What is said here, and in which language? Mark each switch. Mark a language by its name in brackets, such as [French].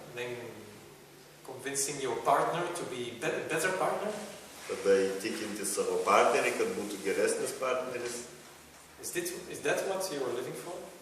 [English] Then convincing your partner to be a better partner. [Lithuanian] Tada įtikinti savo partnerį, kad būtų geresnis partneris. [English] Is that what you are living for?